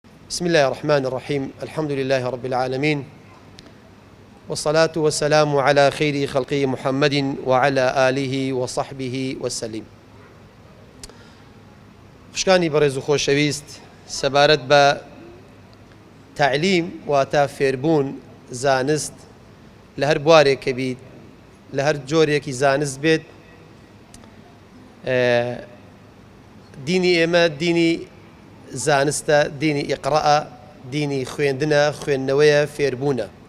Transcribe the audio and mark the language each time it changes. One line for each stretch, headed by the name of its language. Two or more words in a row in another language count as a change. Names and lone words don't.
Arabic: بسم الله الرحمن الرحيم. الحمد لله رب العالمين. والصلاة والسلام على خير خلقه محمد وعلى آله وصحبه وسلم.
Central Kurdish: خوشکانی بەڕێز و خۆشەویست، سەبارەت بە تعلیم واتە فێربوون، زانست، لە هەر بوارێک کە بیت، لە هەر جۆرێکی زانست بێت، ئێ، دینی ئێمە دینی زانستە، دینی ئیقڕەئە، دینی خوێندنە، خوێندنەوەیە، فێربوونە.